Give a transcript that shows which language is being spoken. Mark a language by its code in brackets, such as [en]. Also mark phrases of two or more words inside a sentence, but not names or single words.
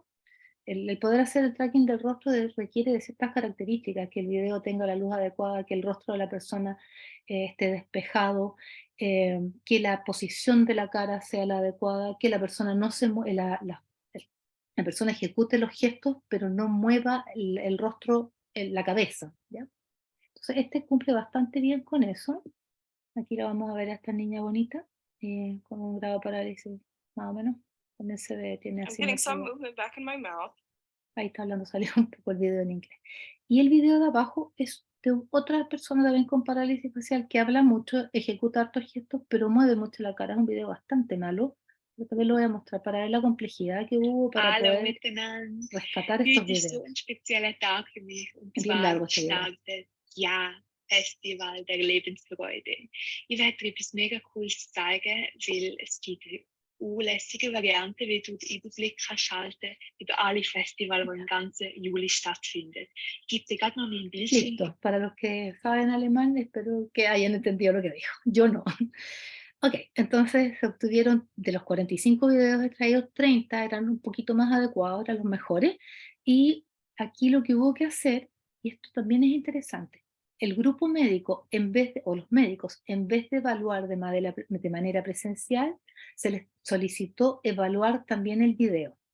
[es] El poder hacer el tracking del rostro requiere de ciertas características, que el video tenga la luz adecuada, que el rostro de la persona esté despejado, que la posición de la cara sea la adecuada, que la persona no se la persona ejecute los gestos, pero no mueva el rostro, la cabeza, ¿ya? Entonces este cumple bastante bien con eso. Aquí la vamos a ver a esta niña bonita, con un grado de parálisis más o menos. También se ve, tiene [en] I'm [es] así [en] getting some movement back in my mouth. [es] ahí está hablando, salió un poco el video en inglés. Y el video de abajo es de otra persona también con parálisis facial que habla mucho, ejecuta hartos gestos, pero mueve mucho la cara. Es un video bastante malo, pero también lo voy a mostrar para ver la complejidad que hubo para [de] Hallo [es] poder [de] miteinander. [es] rescatar estos [de] Heute ist so [es] videos. [de] ein spezieller Tag für mich. Und [es] Es bien [de] zwar [es] largo este video. [de] startet das Ja-Festival der Lebensfreude. Ich werde dir etwas mega Cooles zeigen, weil es gibt eine lässige Variante, wie du den Überblick kannst schalten über alle Festivals, die im ganzen Juli stattfinden. Ich gebe dir gerade noch einen Bildschirm. [es] Listo, para los que saben alemán, espero que hayan entendido lo que dijo. Yo no. Ok, entonces se obtuvieron de los 45 videos extraídos, 30 eran un poquito más adecuados, eran los mejores. Y aquí lo que hubo que hacer, y esto también es interesante, el grupo médico, o los médicos, en vez de evaluar de manera presencial, se les solicitó evaluar también el video.